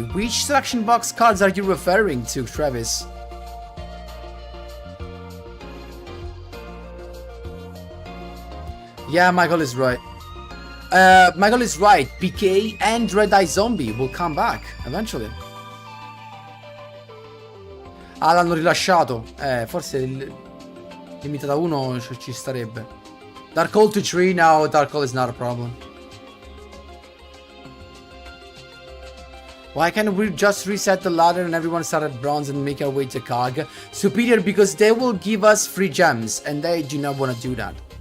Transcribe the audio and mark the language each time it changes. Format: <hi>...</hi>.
<en>Which selection box cards are you referring to, Travis? Yeah, Michael is right. Michael is right. PK and Red Eye Zombie will come back eventually.</en> <it>Ah, l'hanno rilasciato. Forse limitata 1 ci starebbe.</it> <en>Dark Hole to 3 now. Dark Hole is not a problem. Why can't we just reset the ladder and everyone start at bronze and make our way to Kag? Superior, because they will give us free gems and they do not want to do that.</en>